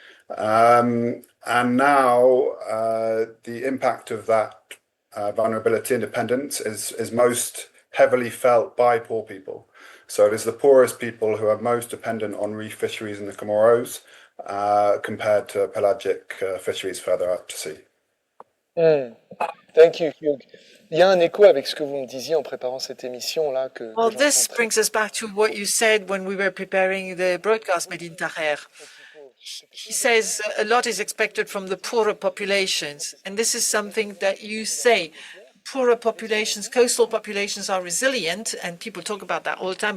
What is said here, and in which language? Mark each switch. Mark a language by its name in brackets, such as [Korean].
[English] And now the impact of that vulnerability and dependence is most heavily felt by poor people. So it is the poorest people who are most dependent on reef fisheries in the Comoros compared to pelagic fisheries further out to sea. Thank you, Hugh. [French] Il y a un écho avec ce que vous me disiez en préparant cette émission là [English] Well, this brings us back to what you said when we were preparing the broadcast Made in Tahrir. He says a lot is expected from the poorer populations, and this is something that you say. Poorer populations, coastal populations are resilient, and people talk about that all the time.